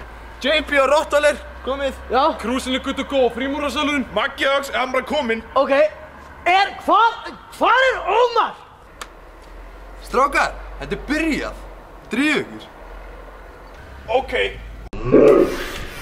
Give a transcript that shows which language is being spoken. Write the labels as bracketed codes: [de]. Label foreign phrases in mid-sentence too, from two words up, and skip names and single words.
[is] JP og rottalir, komið. Já. Krúsin er [en] good to go, [is] frímúrasalurinn. Maggi Hauks, hann bara kominn. Ok, hvar er Ómar? Strákar, þetta er byrjað. Drífu ykkur. Ok.